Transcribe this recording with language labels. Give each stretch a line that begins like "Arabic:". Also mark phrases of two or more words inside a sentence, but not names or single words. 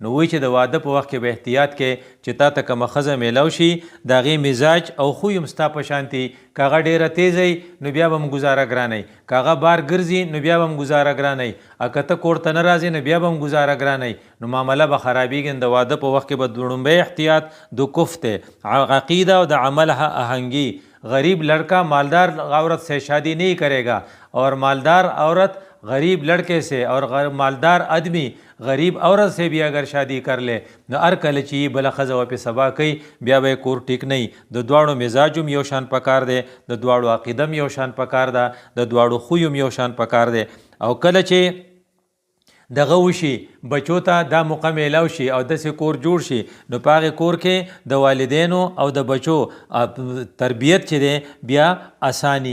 Pashto: نو وایي چې د واده په وخت کې به احتیاط کې چې تا ته کومه ښځه میلاو شي د هغې مزاج او خوی هم ستا په شانتي که هغه ډېره تیزی نو بیا به هم ګزاره ګرانئ، که هغه بار ګرځي نو بیا به هم ګزاره ګرانئ، او که ته کور ته نه راځې نو بیا به هم ګزاره ګرانئ. نو معامله به خرابېږي. د واده په وخت کې به لومړی احتیاط د کف دی، عقیده او د عمل آهنګي.
Urdu: غریب لڑکا مالدار عورت سے شادی نہیں کرے گا اور مالدار عورت غریب لڑکے سے اور مالدار آدمی غریب عورت سے بھی اگر شادی کر لے
Pashto: نو هر کله چې بله ښځه ورپې سبا کوي بیا به یې کور ټیک نه وي. د دواړو مزاج هم یو شان پکار دی، د دواړو عقیده هم یو شان پکار ده، د دواړو خوی هم یو شان پکار دی. او کله چې دغه وشي بچو ته دا موقع میلاو شي او داسې کور جوړ شي نو په هغې کور کې د والدینو او د بچو تربیت چې دی بیا اسانی.